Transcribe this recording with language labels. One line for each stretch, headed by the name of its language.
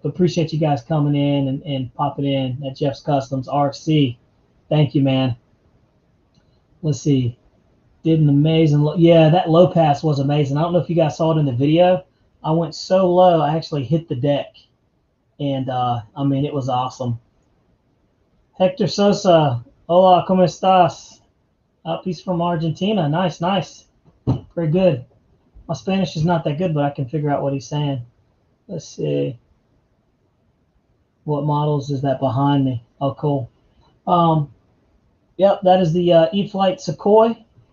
English: But appreciate you guys coming in and popping in at Jeff's Customs RC. Thank you, man. Let's see. Did an amazing, yeah, that low pass was amazing. I don't know if you guys saw it in the video. I went so low, I actually hit the deck. And, I mean, it was awesome.
Spanish: Hector Sosa, hola, ¿cómo estás?
English: Peace from Argentina. Nice, nice. Very good. My Spanish is not that good, but I can figure out what he's saying. Let's see. What models is that behind me? Oh, cool. Yep, that is the E-Flight Sukhoi.